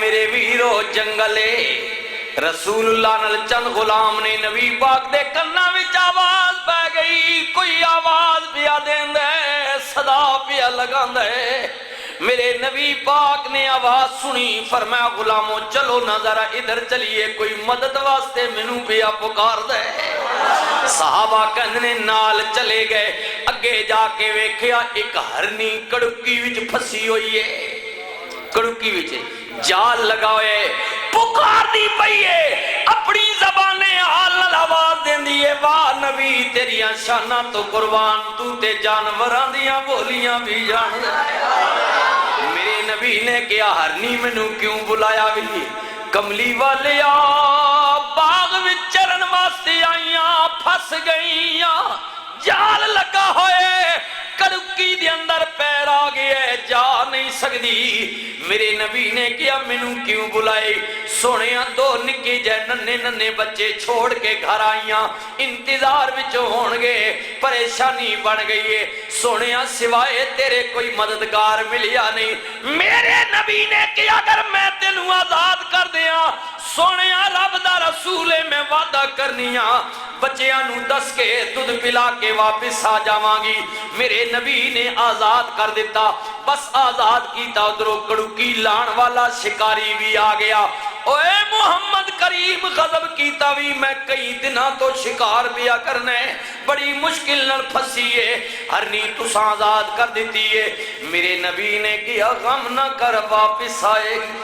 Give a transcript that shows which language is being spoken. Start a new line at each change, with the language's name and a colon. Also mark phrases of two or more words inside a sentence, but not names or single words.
Punjabi: ویرو جنگلے رسول اللہ نال چند غلام نے نبی پاک دے کنا وچ آواز پہ گئی کوئی آواز پیا دیندے صدا پیا لگاندے میرے نبی پاک نے آواز سنی فرمایا غلاموں چلو نہ ذرا ادھر چلیے کوئی مدد واسطے مینوں پیا پکار دے صحابہ کہندے نال چلے گئے اگے جا کے ویکھیا ایک ہرنی کڑکی وچ پھسی ہوئی ہے کڑکی وچ جال لگا ہوئے پکار دی پئی ہے اپنی زبان حال نال آواز دیندی ہے واہ نبی تیریاں شاناں تو قربان تو تے جانوراں دیاں بولیاں بھی جان میرے نبی نے کیا ہرنی مینوں کیوں بلایا بھی کملی والیا باغ وچ چرن واسطے آئیاں پھس گئیاں جال لگا ہوئے کڑکی دے اندر پیر آ گئے جا نہیں سکتی میرے نبی نے کیا مینوں کیوں بلائے سونیاں دو نکے جے ننے ننے بچے چھوڑ کے گھر آئیاں انتظار وچ ہون گے پریشانی بن گئی ہے سونیاں سوائے تیرے کوئی مددگار ملیا نہیں میرے نبی نے کیا اگر میں تینوں آزاد کر دیاں سونیاں رب دا رسول میں وعدہ کرنیاں بچیاں نو دس کے دودھ پلا کے واپس آ جاواں گی میرے نبی نے آزاد کر دیتا بس آزاد کیتا ادھروں کڑکی لان والا شکاری بھی آ گیا اوے محمد کریم غضب کیتا بھی میں کئی دنوں تو شکار پیا کرنے بڑی مشکل نال پھسی ہے ہرنی تساں آزاد کر دیتی ہے میرے نبی نے کیا غم نہ کر واپس آئے